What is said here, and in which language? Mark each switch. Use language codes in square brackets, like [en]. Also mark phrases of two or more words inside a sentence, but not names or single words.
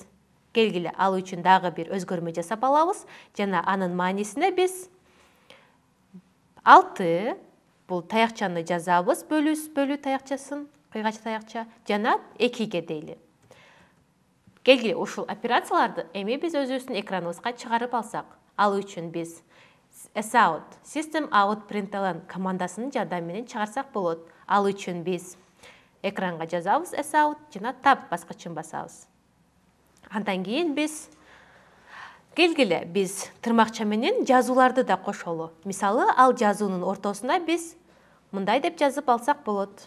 [ky] Келгиле, ал үчүн дагы бир өзгөрмө жасап алабыз жана анын маанисине биз 6 бул таякчаны жазабыз, бөлүү таякчасын, кыйгач таякча жана 2ге дейли. Келгиле, ушул операцияларды эми биз өзүбүздүн экраныбызга чыгарып алсак, ал үчүн биз [en] sout, system out println [ky] командасынын жардамы менен чыгарсак болот. Ал үчүн биз экранга жазабыз sout жана tab баскычын басабыз. Андан кийин биз келгиле, биз тырмакча менен жазууларды да кошолу. Мисалы, ал жазуунун ортосуна биз мындай деп жазып алсак болот.